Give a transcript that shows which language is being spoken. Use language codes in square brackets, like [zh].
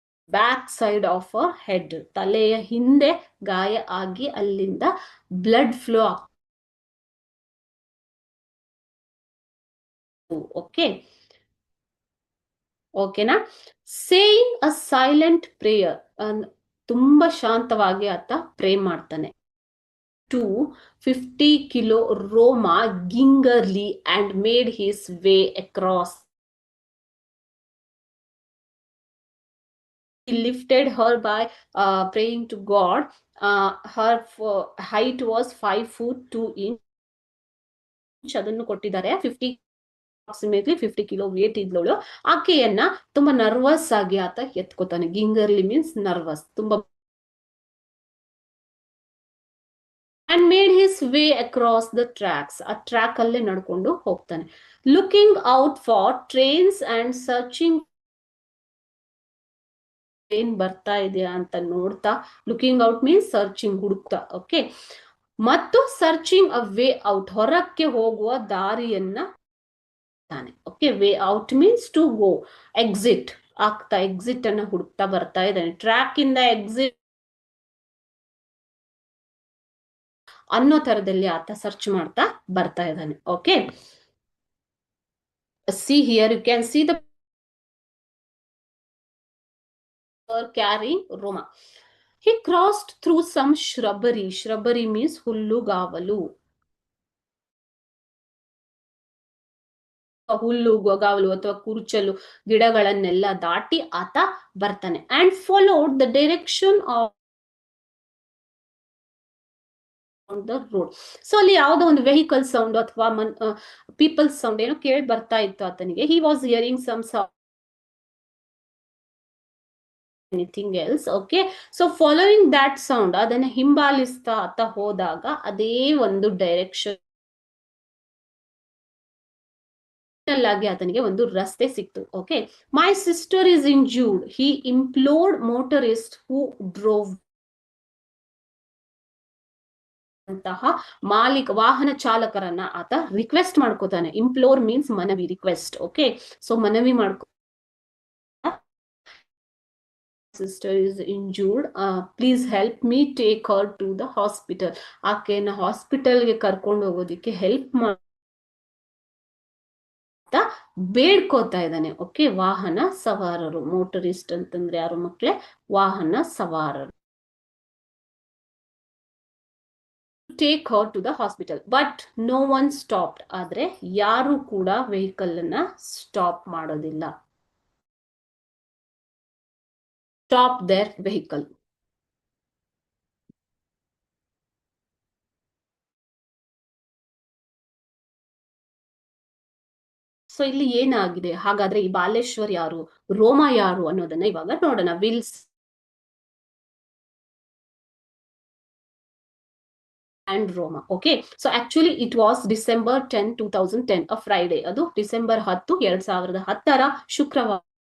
[en] back side of a head, [kn] ತಲೆಯ ಹಿಂದೆ ಗಾಯ ಆಗಿ ಅಲ್ಲಿಂದ ಬ್ಲಡ್ ಫ್ಲೋ ಆಗ್ತದೆ. ಓಕೆ, ಓಕೆನಾ? [en] saying a silent prayer, [kn] ತುಂಬಾ ಶಾಂತವಾಗಿ ಆತ ಪ್ರೇ ಮಾಡ್ತಾನೆ. [en] To 50 kilo Roma gingerly and made his way across. He lifted her by praying to God. Her height was 5 foot 2 inch. [kn] ಅದನ್ನು ಕೊಟ್ಟಿದ್ದಾರೆ. 50 ಕಿಲೋ ವೇಟ್ ಇದ್ಲೋಳು. ಆಕೆಯನ್ನ ತುಂಬಾ ನರ್ವಸ್ ಆಗಿ ಆತ ಎತ್ಕೋತಾನೆ. [en] gingerly means nervous, [kn] ತುಂಬಾ. [en] and made his way across the tracks. [kn] ಆ track ಅಲ್ಲೇ ನಡ್ಕೊಂಡು ಹೋಗ್ತಾನೆ. [en] Looking out for trains and searching. [kn] Train ಬರ್ತಾ ಇದೆಯಾ ಅಂತ ನೋಡ್ತಾ, [en] looking out means searching, [kn] ಹುಡುಕ್ತಾ. ಓಕೆ, ಮತ್ತು ಸರ್ಚಿಂಗ್ ಅ ವೇ ಔಟ್, ಹೊರಕ್ಕೆ ಹೋಗುವ ದಾರಿಯನ್ನ. Okay, way out means to go, exit ಆಗ್ತಾ, ಎಕ್ಸಿಟ್ ಅನ್ನ ಹುಡುಕ್ತಾ ಬರ್ತಾ ಇದ್ದಾನೆ. ಟ್ರ್ಯಾಕ್ ಇಂದ ಎಕ್ಸಿಟ್ ಅನ್ನೋ ತರದಲ್ಲಿ ಆತ ಸರ್ಚ್ ಮಾಡ್ತಾ ಬರ್ತಾ ಇದ್ದಾನೆ. [en] Okay, see here you can see the carrying Roma. He crossed through some shrubbery. Shrubbery means ಹುಲ್ಲುಗಾವಲು. [kn] ಹುಲ್ಲುಗಾವಲು ಅಥವಾ ಕುರುಚಲು ಗಿಡಗಳನ್ನೆಲ್ಲ ದಾಟಿ ಆತ ಬರ್ತಾನೆ. [en] and followed the direction of the road. [kn] So ಅಲ್ಲಿ ಯಾವುದೋ ಒಂದು ವೆಹಿಕಲ್ ಸೌಂಡ್ ಅಥವಾ ಪೀಪಲ್ ಸೌಂಡ್ ಏನೋ ಕೇಳಿ ಬರ್ತಾ ಇತ್ತು ಆತನಿಗೆ. [en] he was hearing some sound, anything else. Okay, so following that sound, [kn] ಅದನ್ನ ಹಿಂಬಾಲಿಸ್ತಾ ಆತ ಹೋದಾಗ ಅದೇ ಒಂದು ಡೈರೆಕ್ಷನ್ ಆಗಿ ಆತನಿಗೆ ಒಂದು ರಸ್ತೆ ಸಿಕ್ತು. [en] Okay, my sister is injured. He implored motorist who drove. [kn] ಅಂತಹ ವಾಹನ ಚಾಲಕರನ್ನ ಆತ ರಿಕ್ವೆಸ್ಟ್ ಮಾಡ್ಕೋತಾನೆ. ಇಂಪ್ಲೋರ್ ಮೀನ್ಸ್ ಮನವಿ, ರಿಕ್ವೆಸ್ಟ್. ಓಕೆ, ಸೊ ಮನವಿ ಮಾಡ್ಕೊ. [en] sister is injured, please help me take her to the hospital. [kn] ಆಕೆನ ಹಾಸ್ಪಿಟಲ್ಗೆ ಕರ್ಕೊಂಡು ಹೋಗೋದಿಕ್ಕೆ ಹೆಲ್ಪ್ ಬೇಡ್ಕೋತಾ ಇದ್ದಾನೆ. ಓಕೆ, ವಾಹನ ಸವಾರರು, ಮೋಟರಿಸ್ಟ್ ಅಂತಂದ್ರೆ ಯಾರು ಮಕ್ಕಳೇ? ವಾಹನ ಸವಾರರು. [en] Take her to the hospital, but no one stopped. [kn] ಆದ್ರೆ ಯಾರು ಕೂಡ ವೆಹಿಕಲ್ ಅನ್ನ ಸ್ಟಾಪ್ ಮಾಡೋದಿಲ್ಲ. [en] stop their vehicle. [kn] ಸೊ ಇಲ್ಲಿ ಏನಾಗಿದೆ, ಹಾಗಾದ್ರೆ ಈ ಬಾಲೇಶ್ವರ್ ಯಾರು, ರೋಮ ಯಾರು ಅನ್ನೋದನ್ನ ಇವಾಗ ನೋಡೋಣ. [en] Wills and Roma. Okay, so actually it was December 10, 2010, a Friday. [kn] ಅದು ಡಿಸೆಂಬರ್ 10, 2010 ಶುಕ್ರವಾರ.